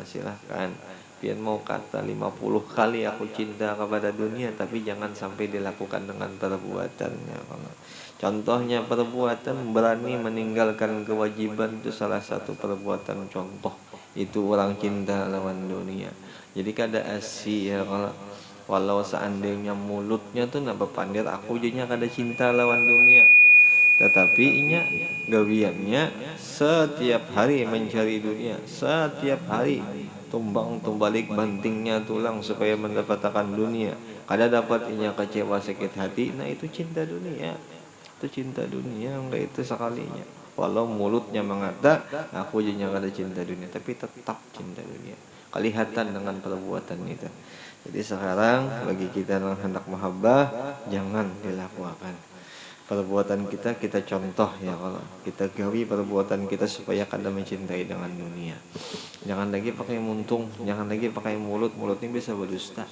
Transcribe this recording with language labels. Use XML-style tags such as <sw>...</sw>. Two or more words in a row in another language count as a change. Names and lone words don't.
<id>Silahkan pian mau kata 50 kali aku cinta kepada dunia, tapi jangan sampai dilakukan dengan perbuatannya. Contohnya perbuatan berani meninggalkan kewajiban, itu salah satu perbuatan contoh.</id> <bjn>Itu orang cinta lawan dunia. Jadi kada asih ya kalau walau seandainya mulutnya tuh nak berpandir aku jadinya kada cinta lawan dunia, tetapi inya gawiannya setiap hari mencari dunia, setiap hari tumbalik bantingnya tulang supaya mendapatkan dunia. Kada dapat inya kecewa sakit hati, nah itu cinta dunia.</bjn> <id>Itu cinta dunia, enggak itu sekalinya.</id> <bjn>Walau mulutnya mengata aku jadinya kada cinta dunia,</bjn> <id>tapi tetap cinta dunia. Kelihatan dengan perbuatan itu. Jadi sekarang bagi kita yang hendak mahabbah, jangan dilakukan perbuatan kita contoh ya, kalau kita gawi perbuatan kita supaya kada mencintai dengan dunia.</id> <bjn>Jangan lagi pakai muntung, jangan lagi pakai mulut ini bisa berdusta.</bjn>